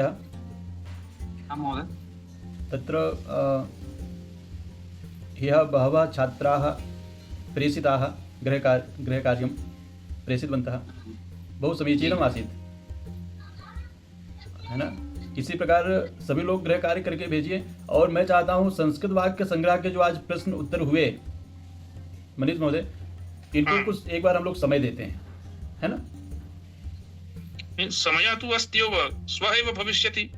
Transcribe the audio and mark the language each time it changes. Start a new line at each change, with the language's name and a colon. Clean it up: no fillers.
Hindi: हाँ महोदय,
Sanskrit: तत्र ह्यः बहवः छात्राः प्रेषिताः गृहकार्यं प्रेषितवन्तः। बहु समीचीनम् आसीत्,
Hindi: है ना। इसी प्रकार सभी लोग गृह कार्य करके भेजिए। और मैं चाहता हूँ संस्कृत वाक्य संग्रह के जो आज प्रश्न उत्तर हुए मनीष महोदय, इनको कुछ एक बार हम लोग समय देते हैं, है ना।
Sanskrit: समय तो अस्त्येव, स्वएव भविष्यति।